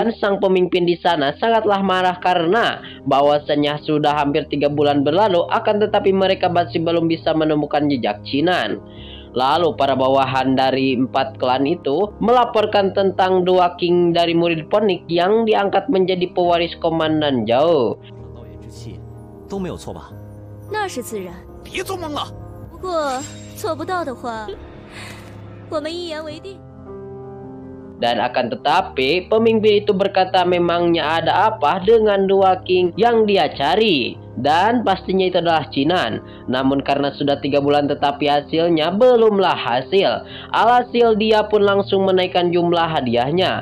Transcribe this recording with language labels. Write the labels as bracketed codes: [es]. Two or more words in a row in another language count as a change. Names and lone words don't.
[id] Dan sang pemimpin di sana sangatlah marah karena bahwasannya sudah hampir 3 bulan berlalu, akan tetapi mereka masih belum bisa menemukan jejak Chinan. Lalu para bawahan dari 4 klan itu melaporkan tentang 2 king dari murid Phoenix yang diangkat menjadi pewaris Komandan Zhao. [zh] 那是自然，别做梦了。不过做不到的话，我们一言为定。 [id] Dan akan tetapi pemimpin itu berkata memangnya ada apa dengan 2 king yang dia cari, dan pastinya itu adalah Chinan. Namun karena sudah 3 bulan tetapi hasilnya belumlah hasil, alhasil dia pun langsung menaikkan jumlah hadiahnya.